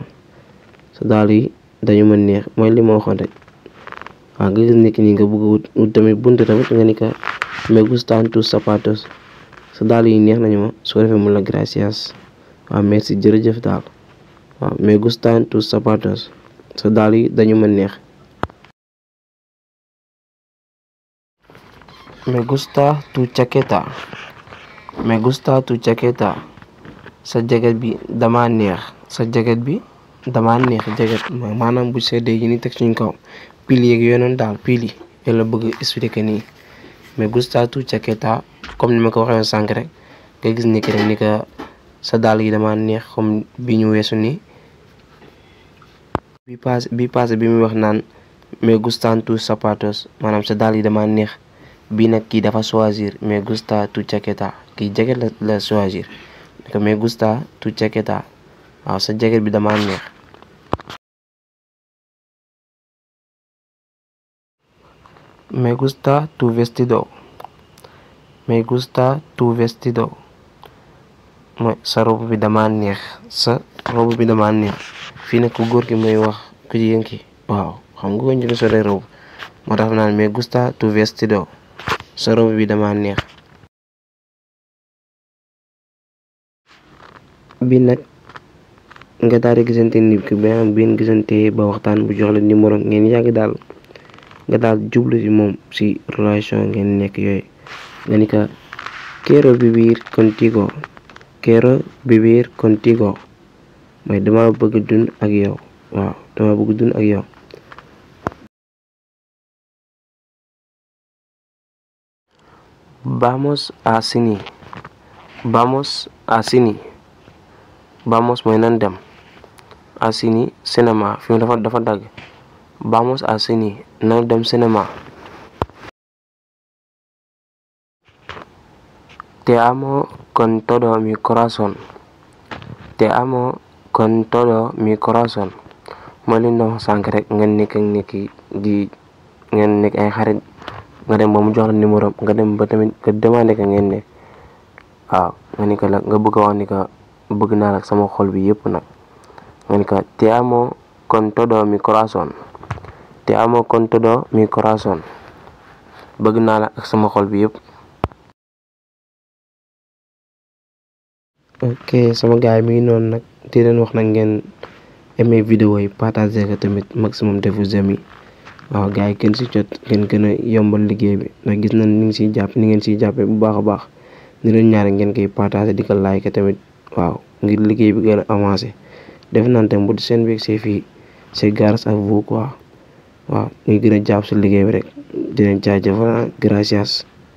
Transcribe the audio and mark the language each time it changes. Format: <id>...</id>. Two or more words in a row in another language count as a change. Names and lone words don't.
<wo>sa dàll yi dañu ma neex mooy li ma waxoon rek waaw nga gis nit ñi nga bëgg wut tamit buntu tamit nga ni ko</wo> <es>me gustan tus zapatos</es> <wo>sa dàll yi neex nañu ma soo defee mun la gracias waaw merci jërëjëf daal waaw</wo> <es>me gustan tus zapatos</es> <wo>sa dàll yi dañu ma neex.</wo> <es>me gusta tu chaqueta</es> <wo>sa jaget bi dama neex jaget maanaam bu seddee yi ni teg suñ kaw pil yeeg yooyu noonu daal pil yi la bëgg expliquer nii</wo> <es>me gusta tu chaqueta</es> <wo>comme ni ma ko waxee sànq rek nga gis ni ki rek ni ko sa dàll yi dama neex comme bi ñu weesu nii bi passé bi muy wax naan</wo> <es>me gustan tus zapatos</es> <wo>maanaam sa dàll yi dama neex bii nag kii dafa choisir</wo> <es>me gusta tu chaqueta</es> <wo>kii jacket la choisir</wo> <es>me gusta tu chaqueta</es> <wo>waaw sa jacket bi dama neex.</wo> <es>me gusta tu vestido</es> <wo>mooy sa robe bi dama neex fii nag ku góor ki mooy wax ku jigéen ki waaw xam nga ko ñu sole robe moo tax naan</wo> <es>me gusta tu vestido</es> <wo>sa robe bi dama neex. bi nag nga daal di gisante nit ki ba am benn gisante ba waxtaan bu jox la numéro ngeen yàgg daal nga daal jublu ci moom ci relation ngeen nekk yooyu nga ni ko</wo> <es>quiero vivir contigo</es> <wo>mooy dama bëgg dund ak yow waaw dama bëgg dund ak yow. vamos mooy nan dem a cine cinéma fi mu dafa dagg</wo> <es>vamos a cine</es> <wo>nan dem cinéma.</wo> <es>te amo con todo mi corazón</es> <wo>mooy li ñu wax sànq rek ngeen nekk ay xarit nga dem ba mu jox la numéro nga dem ba tamit nga demandé ko ngeen nekk waaw nga ni ko la nga bëgg a wax ni ko bëgg naa la sama xol bi yëpp nag nga ni ko</wo> <es>te amo con todo mi corazón</es> <wo>bëgg naa la ak sama xol bi yëpp. ok sama gaay mi ngi noonu nag di leen wax nag ngeen aimé vidéo yi partagé ko tamit</wo> <fr>maximum de vos amis</fr> <wo>waaw gars yi gën si jot ngeen gën a yombal liggéey bi ndax gis nañ ni ngeen siy jàppee bu baax a baax ni leen ñaari ngeen koy partagé di ko like tamit waaw ngir liggéey bi gën a avancé def nañ tamit bu seen beeg c'est fii</wo> <fr>c'est grâce à vous quoi</fr> <wo>waaw ñu gën a jàpp si liggéey bi rek di leen jaajëfal gracias.</wo>